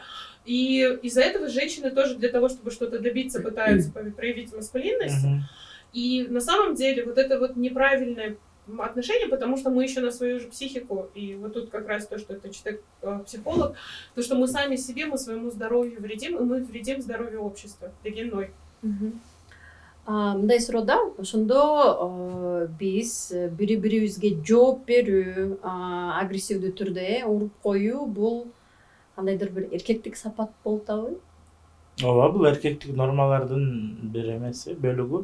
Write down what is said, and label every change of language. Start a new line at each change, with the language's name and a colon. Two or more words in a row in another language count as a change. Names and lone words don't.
Russian: И из-за этого женщины тоже для того, чтобы что-то добиться, пытаются проявить маскулинность. Мгм. И на самом деле вот это вот неправильное отношение, потому что мы еще на свою же психику, и вот тут как раз то, что это человек психолог, то, что мы сами себе, мы своему здоровью вредим, и мы вредим здоровью общества дегенной.
Kyrgyz: Мындай суроодо ошондо биз бири бирибизге жооп берүү, агрессивдүү түрдө уруп коюу бул кандайдыр бир эркектик сапат болуп атабы? Ооба, бул эркектик нормалардын бир эмеси, бөлүгү.